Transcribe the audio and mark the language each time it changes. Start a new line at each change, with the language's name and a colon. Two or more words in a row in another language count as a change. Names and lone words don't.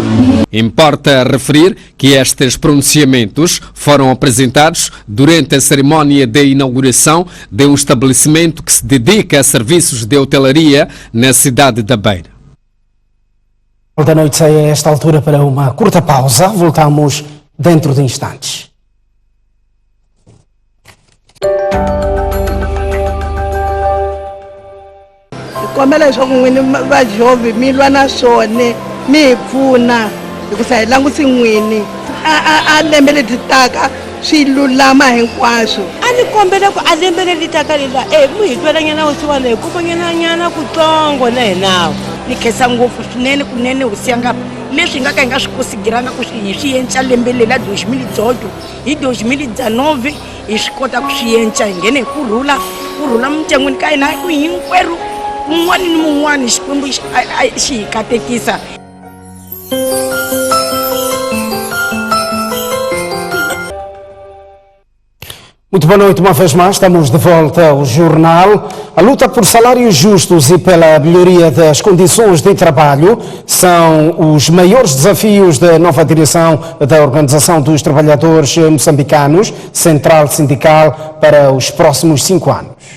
Portuguese: Importa referir que estes pronunciamentos foram apresentados durante a cerimónia de inauguração de um estabelecimento que se dedica a serviços de hotelaria na cidade da Beira. Da noite sai a esta altura para uma curta pausa. Voltamos dentro de instantes.
Tsonga: Kombela leswaku n'wini va jovhe mi lwa na swona mi hi pfuna hikusa hi langusi n'wini a lembe leti taka swi lulama hinkwaswo. A ni kombela ku a lembe leti taka lela mu hi twelanyana wusiwana hi kumanyana kutsongo na hinawu ni khensa ngopfu swinene kunene hosi ya ngapha leswi nga ka hi nga swi kosigiranga ku swi yenca lembe lela 2018 hi 2019 hi swi kota ku swi yenca hi nghene hi kurhula mindyangwini ka hina ku hinkwerhu mun'wani ni mun'wani xikwembu xi hi katekisa.
Portuguese: Muito boa noite, uma vez mais, estamos de volta ao jornal. A luta por salários justos e pela melhoria das condições de trabalho são os maiores desafios da nova direção da Organização dos Trabalhadores Moçambicanos, Central Sindical, para os próximos 5 anos.